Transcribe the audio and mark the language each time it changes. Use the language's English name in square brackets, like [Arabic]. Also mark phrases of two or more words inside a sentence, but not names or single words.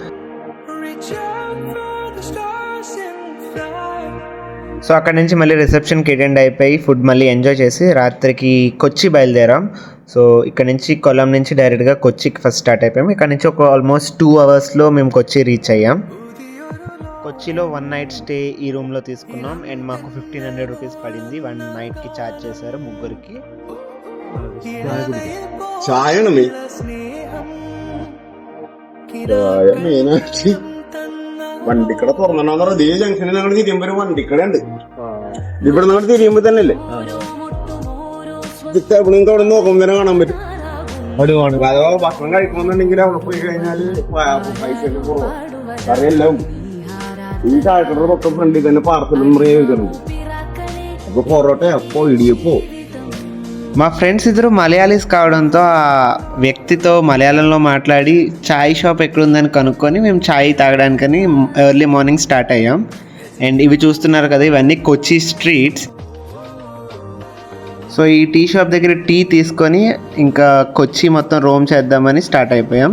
[Telugu] సో అక్కడ నుంచి మళ్ళీ రిసెప్షన్కి అటెండ్ అయిపోయి ఫుడ్ మళ్ళీ ఎంజాయ్ చేసి రాత్రికి కొచ్చి బయలుదేరాం. సో ఇక్కడ నుంచి కొల్లం నుంచి డైరెక్ట్గా కొచ్చికి ఫస్ట్ స్టార్ట్ అయిపోయాం. ఇక్కడ నుంచి ఒక ఆల్మోస్ట్ 2 hours మేము కొచ్చి రీచ్ అయ్యాం. కొచ్చిలో 1 night స్టే ఈ రూమ్లో తీసుకున్నాం. అండ్ మాకు 1500 rupees పడింది. 1 nightకి ఛార్జ్ చేశారు ముగ్గురికి. [Malayalam] വണ്ടി കട തുറന്നോ ദേ ജംഗ്ഷനിൽ ഞങ്ങൾ തിരിയുമ്പോ വണ്ടി കട ഉണ്ട്. ഇവിടെ നമ്മൾ തിരിയുമ്പോ തന്നെ അല്ലേ നിങ്ങൾക്ക് അവിടെ നോക്കുമ്പോ തന്നെ കാണാൻ പറ്റും. അഥവാ ഭക്ഷണം കഴിക്കണമെന്നുണ്ടെങ്കിൽ അവിടെ പോയി കഴിഞ്ഞാല് പൈസ കുറവ് കറിയെല്ലാം ഈ ചായക്കടയുടെ പക്കം ഫ്രണ്ടിൽ തന്നെ പാർസലും വെക്കുന്നുണ്ട്. അപ്പൊ പൊറോട്ട അപ്പോ ഇടിയപ്പോ. [Telugu] మా ఫ్రెండ్స్ ఇద్దరు మలయాళీస్ కావడంతో ఆ వ్యక్తితో మలయాళంలో మాట్లాడి [English] chai shop [Telugu] ఎక్కడుందని కనుక్కొని మేము ఛాయ్ తాగడానికని [English] early morning start [Telugu] అయ్యాం. అండ్ ఇవి చూస్తున్నారు కదా, ఇవన్నీ కొచ్చి స్ట్రీట్స్. సో ఈ [English] tea shop [Telugu] దగ్గర టీ తీసుకొని ఇంకా కొచ్చి మొత్తం రోమ్ చేద్దామని స్టార్ట్ అయిపోయాం.